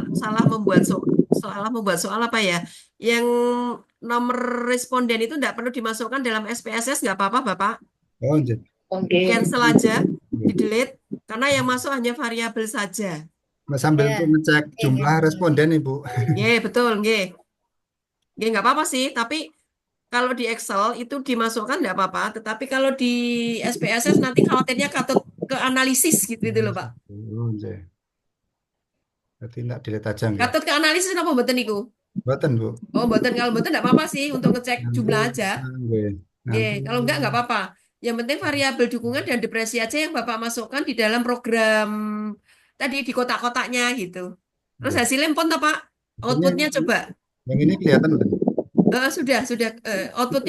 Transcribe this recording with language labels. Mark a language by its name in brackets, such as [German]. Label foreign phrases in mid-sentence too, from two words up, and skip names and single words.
[Indonesian] salah membuat soal apa ya? Yang nomor responden itu tidak perlu dimasukkan dalam SPSS, nggak apa-apa Bapak. [Javanese] Oh, nggih. [Indonesian] Oke. Di cancel aja, di delete, karena yang masuk hanya variabel saja. Nah, sambil Ya. untuk ngecek jumlah responden Ibu. [Javanese] Nggih, betul, nggih. Nggih, [Indonesian] nggak apa-apa sih, tapi kalau di Excel itu dimasukkan nggak apa-apa, tetapi kalau di SPSS nanti khawatirnya katut ke analisis gitu, gitu loh Pak. [Javanese] Oh, nggih. [Indonesian] Berarti enggak dilihat aja nggih. [Javanese] Katut ke analisis apa mboten niku? Mboten, Bu. [Indonesian] Oh, mboten kalau mboten nggak apa-apa sih untuk ngecek Nanti jumlah aja. [Javanese] nggih. Nggih, [Indonesian] Nanti kalau nggak apa-apa. Yang penting variabel dukungan dan depresi aja yang Bapak masukkan di dalam program tadi di kotak-kotaknya gitu. Terus [Javanese] nggih. [Indonesian] hasilnya pun Pak? Hasilnya Outputnya coba. yang ini kelihatan udah. Sudah. Outputnya